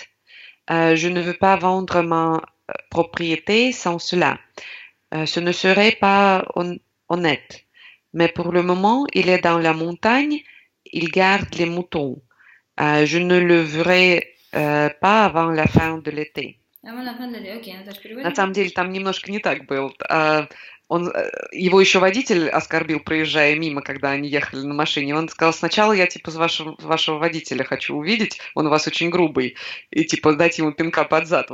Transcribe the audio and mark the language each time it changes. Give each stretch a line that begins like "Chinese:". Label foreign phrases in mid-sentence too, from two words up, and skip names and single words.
French: Je ne veux pas vendre ma propriété sans cela. Ce ne serait pas honnête. Mais pour le moment, il est dans la montagne, il garde les moutons. Je ne le verrai pas avant la fin de l'été.
Russian: Окей, Наташа, переводим. На самом деле там немножко не так было. Его еще водитель оскорбил, проезжая мимо, когда они ехали на машине. Он сказал, сначала я типа вашего водителя хочу увидеть, он у вас очень грубый, и типа дать ему пинка под зад.